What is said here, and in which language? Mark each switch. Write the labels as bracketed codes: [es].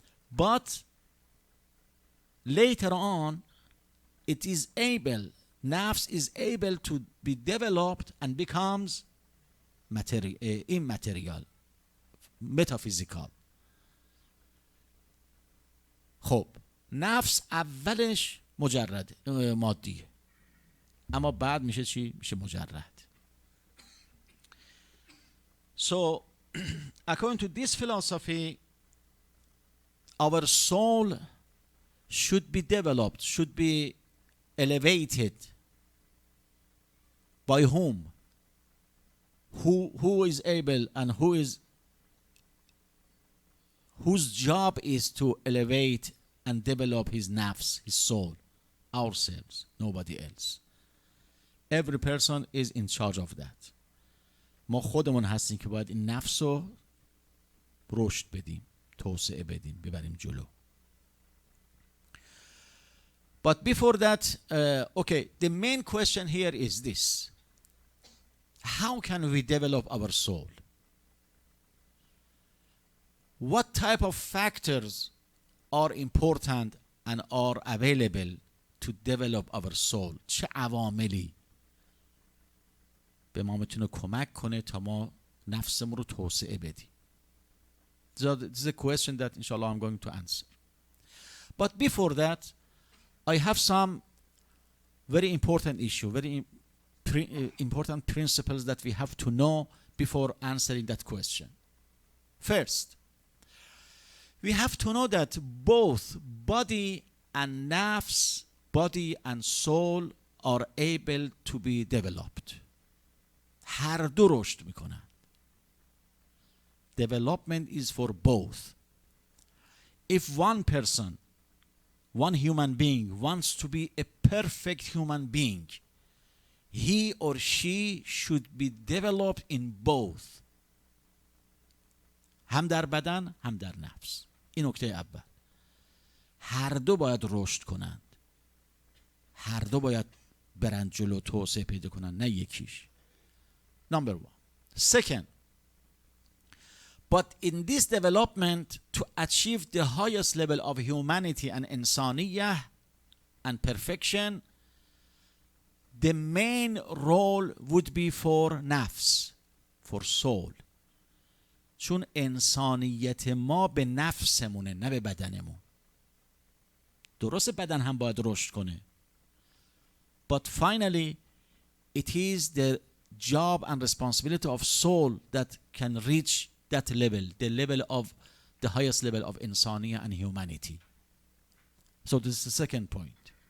[en] But later on, it is able, nafs is able to be developed and becomes immaterial, metaphysical. [fa] خب نفس اولش مجرد مادیه، اما بعد میشه چی؟ میشه مجرد. [en] So according to this philosophy, our soul should be developed, should be elevated. By whom? Who is able and whose job is to elevate and develop his nafs, his soul? Ourselves, nobody else. Every person is in charge of that. [fa] ما خودمون هستیم که باید این نفس رو رشد بدیم، توسعه بدیم، ببریم جلو. [en] But before that, okay, the main question here is this: how can we develop our soul? What type of factors are important and are available to develop our soul? [fa] چه عواملی به ما میتونه کمک کنه تا ما نفسمون رو توسعه بدیم؟ [en] This is a question that inshallah I'm going to answer. But before that, I have some very important issue, important principles that we have to know before answering that question. First, we have to know that both body and nafs, body and soul are able to be developed. [fa] هر دو رشد میکنن. [en] Development is for both. If one person, one human being wants to be a perfect human being, he or she should be developed in both. [fa] هم در بدن هم در نفس. این نکته اول. هر دو باید رشد کنند. هر دو باید برند جلو، توسعه پیدا کنند، نه یکیش. [en] Number one. Second, but in this development, to achieve the highest level of humanity and insaniyah and perfection, the main role would be for nafs, for soul. [fa] چون انسانیت ما به نفسمونه، نه به بدنمون. درست بدن هم باید رشد کنه. [en] But finally, it is the job and responsibility of soul that can reach that level, the level of the highest level of insaniya and humanity. So this is the second point.